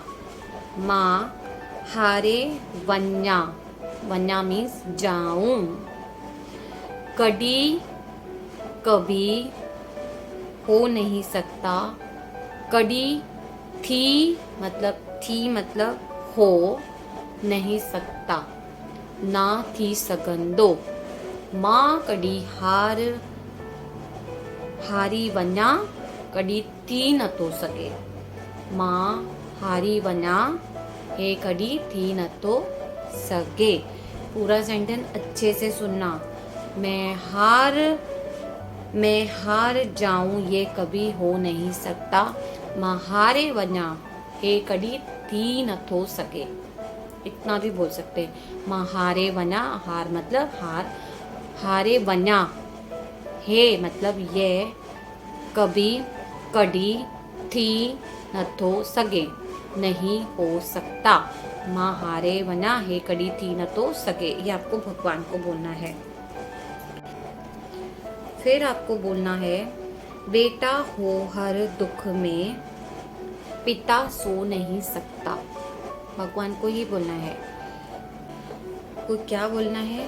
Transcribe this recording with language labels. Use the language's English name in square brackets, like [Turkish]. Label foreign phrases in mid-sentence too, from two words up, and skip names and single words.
[Sindhi] मां हारे वन्या, वन्या मीन्स जाऊं। [Hindi] कडी कभी हो नहीं सकता, कड़ी थी मतलब हो नहीं सकता, [Sindhi] ना थी सघंदो। मां कड़ी हारी वञा, कड़ी थी न तो सके। मां हारी वञा, हे कड़ी थी न तो सके। [Hindi] पूरा सेंटेंस अच्छे से सुनना। मैं हार जाऊं ये कभी हो नहीं सकता। [Sindhi] मां हारे वञा, हे कड़ी थी न तो सके। [Hindi] इतना भी बोल सकते हैं। [Sindhi] मां हारे वञा, [Hindi] हार मतलब हार, [Sindhi] हारे वञा, [Hindi] हे मतलब ये, कभी [Sindhi] कड़ी थी न तो सके, [Hindi] नहीं हो सकता। [Sindhi] मां हारे वञा, हे कड़ी थी न तो सके। [Hindi] ये आपको भगवान को बोलना है। फिर आपको बोलना है, बेटा हो हर दुख में, पिता सो नहीं सकता। भगवान को ही बोलना है। को क्या बोलना है?